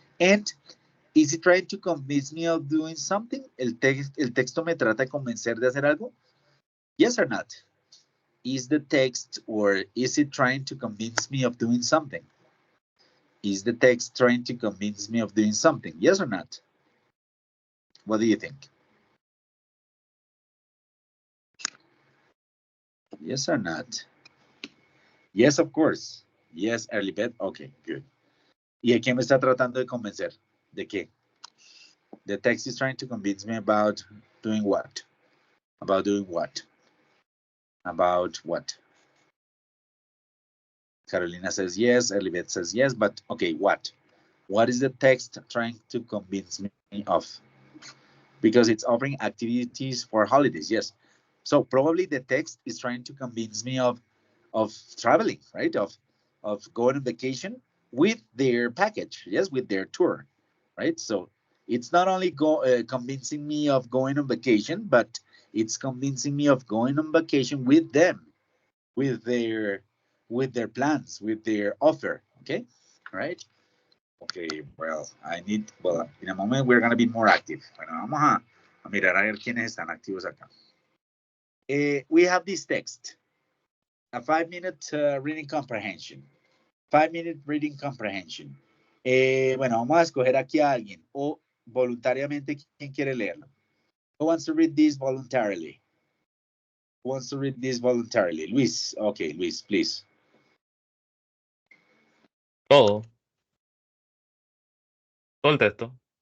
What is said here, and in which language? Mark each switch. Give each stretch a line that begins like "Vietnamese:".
English: And is it trying to convince me of doing something?
Spanish: El texto me trata de convencer de hacer algo?
English: Yes or not? Is the text or is it trying to convince me of doing something? Is the text trying to convince me of doing something? Yes or not? What do you think? Yes or not? Yes, of course. Yes, early bed. Okay, good.
Spanish: ¿Y de qué me está tratando de convencer? ¿De qué?
English: The text is trying to convince me about doing what? About doing what? About what? Carolina says yes, Elibet says yes, but okay, what? What is the text trying to convince me of? because it's offering activities for holidays. Yes. So probably the text is trying to convince me of traveling, right? Of going on vacation with their package, yes, with their tour, right? So it's not only convincing me of going on vacation, but it's convincing me of going on vacation with them, with their plans, with their offer. Okay, all right. Okay, well, in a moment we're gonna be more active.
Spanish: Bueno, vamos a mirar a ver quiénes están activos acá.
English: We have this text, a 5-minute reading comprehension. 5-minute reading comprehension.
Spanish: Bueno, vamos a escoger aquí a alguien o voluntariamente quién quiere leerlo.
English: Who wants to read this voluntarily? Who wants to read this voluntarily? Luis. Okay, Luis, please.
Spanish: Todo. Todo el texto.